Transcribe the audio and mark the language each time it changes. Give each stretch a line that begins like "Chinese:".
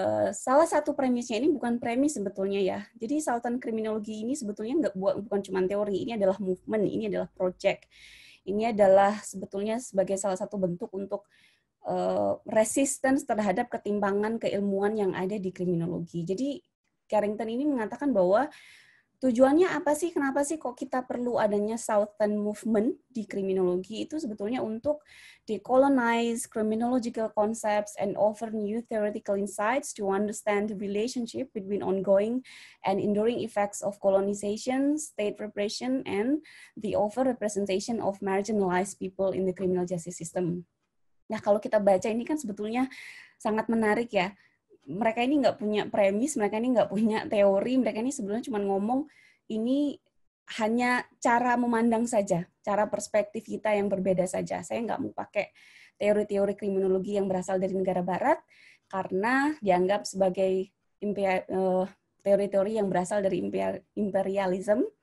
Indonesian: Salah satu premisnya ini bukan premis sebetulnya ya. Jadi Southern criminology ini sebetulnya bukan cuma teori, ini adalah movement, ini adalah project. Ini adalah sebetulnya sebagai salah satu bentuk untuk resistance terhadap ketimpangan keilmuan yang ada di kriminologi. Jadi Carrington ini mengatakan bahwa tujuannya apa sih? Kenapa sih kok kita perlu adanya Southern movement di kriminologi? Itu sebetulnya untuk
English: decolonize criminological concepts and offer new theoretical insights to understand the relationship between ongoing and enduring effects of colonization, state repression, and the over-representation of marginalized people in the criminal justice system.
Indonesian: Nah, kalau kita baca ini kan sebetulnya sangat menarik ya. Mereka ini nggak punya premis, mereka ini nggak punya teori, mereka ini sebenarnya cuma ngomong ini hanya cara memandang saja, cara perspektif kita yang berbeda saja. Saya nggak mau pakai teori-teori kriminologi yang berasal dari negara barat karena dianggap sebagai teori-teori yang berasal dari imperialism.